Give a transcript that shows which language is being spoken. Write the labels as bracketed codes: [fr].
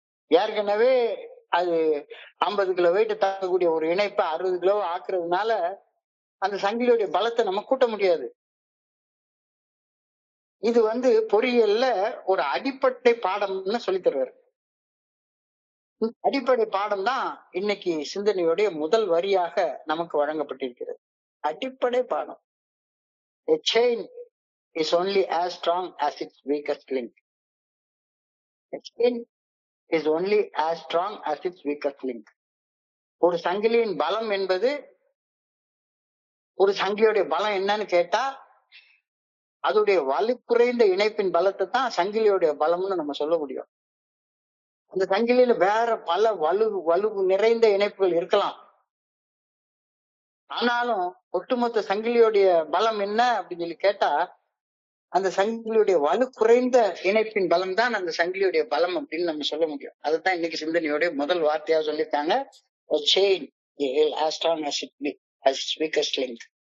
[ta] ஏற்கனவே அது 50 kilo weight தாங்கக்கூடிய ஒரு இணைப்பை 60 கிலோ ஆக்குறதுனால அந்த சங்கிலியுடைய பலத்தை நம்ம கூட்ட முடியாது. இது பொறியியல்ல ஒரு அடிப்படை பாடம்னு சொல்லி தருவாரு. அடிப்படை பாடம் தான் இன்னைக்கு சிந்தனையுடைய முதல் வரியாக நமக்கு வழங்கப்பட்டிருக்கிறது. அடிப்படை பாடம். [en] A chain is only as strong as its weakest link. A chain is only as strong as its weakest link. [ta] ஒரு சங்கிலியின் பலம் என்பது ஒரு சங்கிலியுடைய பலம் என்னன்னு கேட்டா அதோடைய வலு குறைந்த இணைப்பின் பலத்தை தான் சங்கிலியுடைய பலம்னு நம்ம சொல்ல முடியும். அந்த சங்கிலியில வேற பல வலு நிறைந்த இணைப்புகள் இருக்கலாம். ஆனாலும் ஒட்டுமொத்த சங்கிலியுடைய பலம் என்ன அப்படின்னு சொல்லி கேட்டா அந்த சங்கிலியுடைய வலு குறைந்த இணைப்பின் பலம் தான் அந்த சங்கிலியுடைய பலம் அப்படின்னு நம்ம சொல்ல முடியும். அதுதான் இன்னைக்கு சிந்தனையுடைய முதல் வார்த்தையா சொல்லியிருக்காங்க. [en] A chain as strong as its weakest link.